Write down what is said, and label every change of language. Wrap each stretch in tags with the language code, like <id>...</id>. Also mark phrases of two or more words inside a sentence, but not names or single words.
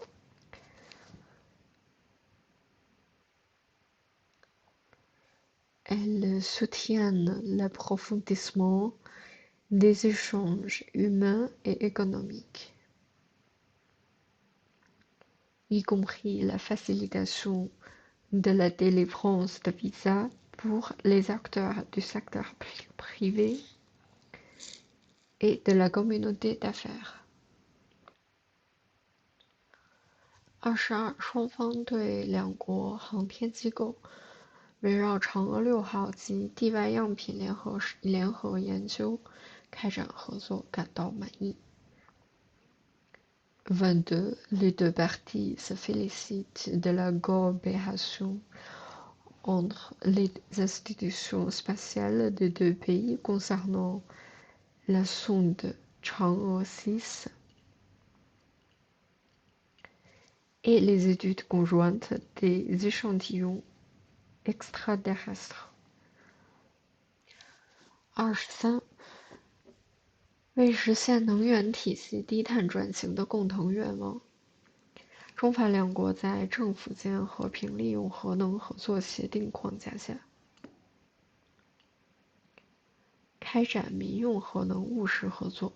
<fr>Elles soutiennent l'approfondissement des échanges humains et économiques, y compris la facilitation de la délivrance de visas pour les acteurs du secteur privé et de la communauté</fr> <zh>d'affaires。22 双方对两国航天机构围绕嫦娥6号及地外样品联合研究开展合作感到满意。22.</zh> <fr>Les deux parties se félicitent de la coopération entre les institutions spatiales des deux pays concernant la sonde Chang'e 6 et les études conjointes des échantillons extraterrestres.</fr> <zh>23 为实现能源体系低碳转型的共同愿望，中法两国在政府间和平利用核能合作协定框架下，开展民用核能务实合作。</zh>